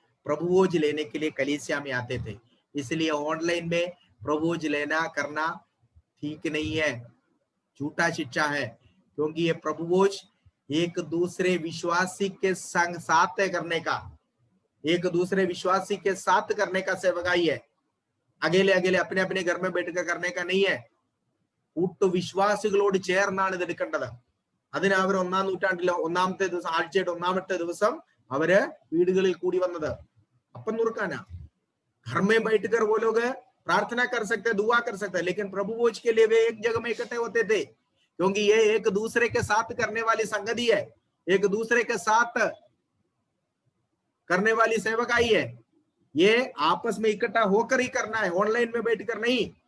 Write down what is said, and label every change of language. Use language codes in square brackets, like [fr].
[hi] प्रभु भोज लेने के लिए कलीसिया में आते थे। इसलिए ऑनलाइन में प्रभु भोज लेना करना ठीक नहीं है, झूठा शिक्षा है, क्योंकि ये प्रभु भोज एक दूसरे विश्वासी के संग साथ करने का, एक दूसरे विश्वासी के साथ करने का सेवकाई है। अकेले अकेले अपने अपने घर में बैठकर करने का नहीं है। [ml] വിശ്വാസികളോട് ചേർന്നാണ് ഇത് എടുക്കേണ്ടത്. അതിന് അവർ ഒന്നാം നൂറ്റാണ്ടിലെ ഒന്നാമത്തെ ദിവസം, ആഴ്ചയുടെ ഒന്നാമത്തെ ദിവസം അവര് വീടുകളിൽ കൂടി വന്നത് അപ്പം നുറുക്കാനാ। [hi] घर में बैठकर वो लोग प्रार्थना कर सकते, दुआ कर सकते, लेकिन प्रभु भोज के लिए वे एक जगह में इकट्ठे होते थे, क्योंकि ये एक दूसरे के साथ करने वाली संगति है, एक दूसरे के साथ करने वाली सेवकाई है। ये आपस में इकट्ठा होकर ही करना है, ऑनलाइन में बैठकर नहीं।